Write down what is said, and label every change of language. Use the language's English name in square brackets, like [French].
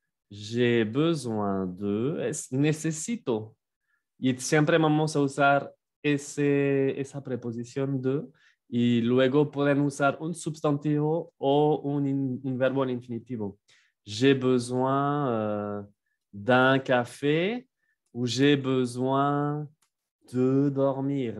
[French] J'ai besoin de, [Spanish] es necesito. Y siempre vamos a usar esa preposición de y luego pueden usar un sustantivo o un verbo en infinitivo. [French] J'ai besoin d'un café ou j'ai besoin de dormir.